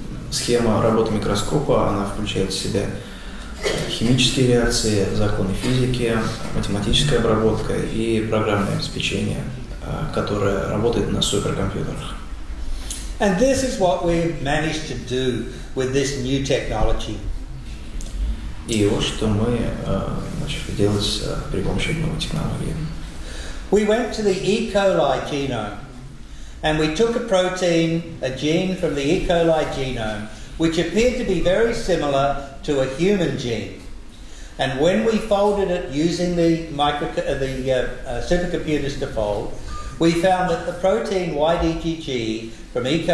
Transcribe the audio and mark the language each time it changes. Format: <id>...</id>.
<ru>Схема работы микроскопа, она включает в себя химические реакции, законы физики, математическая обработка и программное обеспечение, которое работает на суперкомпьютерах.</ru> <en>And this is what we've managed to do with this new technology.</en> <ru>И вот что мы начали делать при помощи новой технологии.</ru> <en>We went to the E. coli genome and we took a protein, a gene from the E. coli genome, which appeared to be very similar to a human gene. And when we folded it using the supercomputers to fold, we found that the protein YDGG from E.</en>